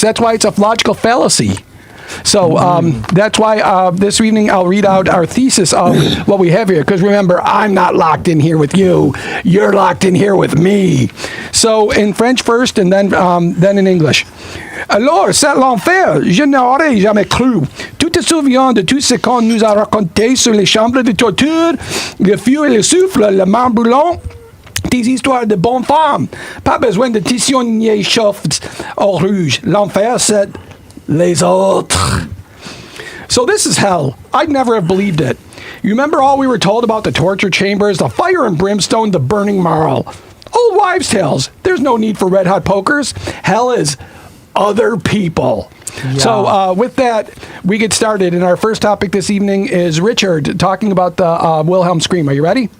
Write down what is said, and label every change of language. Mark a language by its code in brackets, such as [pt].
[en] That's why it's a logical fallacy. So that's why this evening I'll read out our thesis of what we have here. Because remember, I'm not locked in here with you. You're locked in here with me. So in French first, and then in English. [fr] Alors, c'est l'enfer. Je n'aurais jamais cru. Tu te souviens de tout ce qu'on nous a raconté sur les chambres de torture, le feu et le souffle, le mar brûlant? Des histoires de bonnes femmes. Pas besoin de tisonniers chauffes au rouge. L'enfer, c'est les autres. [en] So this is hell. I'd never have believed it. You remember all we were told about the torture chambers, the fire and brimstone, the burning marl? Old wives' tales. There's no need for red hot pokers. Hell is other people. Yeah. So with that, we get started. And our first topic this evening is Richard talking about the Wilhelm scream. Are you ready?